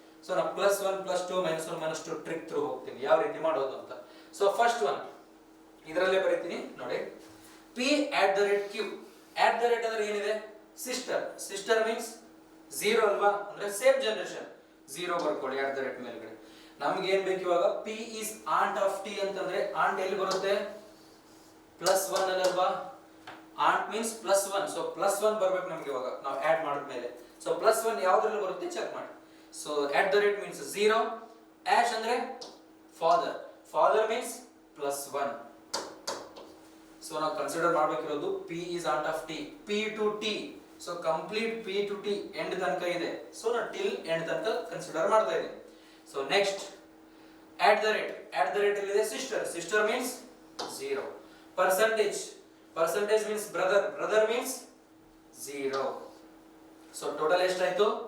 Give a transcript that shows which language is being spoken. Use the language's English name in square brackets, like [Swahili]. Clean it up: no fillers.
[Kannada] So ನಾವು +1 +2 -1 -2 trick through ಹೋಗ್ತೀನಿ ಯಾವ ರೀತಿ ಮಾಡೋದು ಅಂತ. ಸೊ ಫಸ್ಟ್ ಒನ್ ಇದರಲ್ಲೇ ಬರೀತೀನಿ ನೋಡಿ. P @ Q. @ ಅಂದ್ರೆ ಏನಿದೆ? ಸಿಸ್ಟರ್. ಸಿಸ್ಟರ್ ಮೀನ್ಸ್ 0 ಅಲ್ವಾ, ಅಂದ್ರೆ ಸೇಮ್ ಜನರೇಷನ್. 0 ಬರ್ಕೊಳ್ಳಿ @ ಮೇಲ್ಗಡೆ. ನಮ್ಗೆ ಏನ್ ಬೇಕು ಇವಾಗ? [English] P is aunt of T [Kannada] ಅಂತಂದ್ರೆ ಆಂಟ್ ಎಲ್ಲಿ ಬರುತ್ತೆ? +1 ಅಲ್ವಾ? Ant means +1. ಸೊ +1 ಬರ್ಬೇಕು ನಮ್ಗೆ ಇವಾಗ ನಾವು ಆಡ್ ಮಾಡಿದ್ಮೇಲೆ. ಸೊ +1 ಯಾವ್ದ್ರಲ್ಲಿ ಬರುತ್ತೆ ಚೆಕ್ ಮಾಡಿ. So @ means 0. ಆಶ್ ಅಂದ್ರೆ ಫಾದರ್. Father means +1. ಸೊ ನಾವು consider ಮಾಡಬೇಕಿರೋದು [English] P is aunt of T. P to T. [Kannada] So complete P to T end ತನಕ ಇದೆ. ಸೊ ನಾವು ಟಿಲ್ ಎಂಡ್ ತನಕ ಕನ್ಸಿಡರ್ ಮಾಡ್ತಾ ಇದ್ದೀವಿ. ಸೊ ನೆಕ್ಸ್ಟ್ @ ಎಲ್ಲಿದೆ? Sister. Sister means 0. Percentage means brother. Brother means 0. So total ಎಷ್ಟಾಯ್ತು?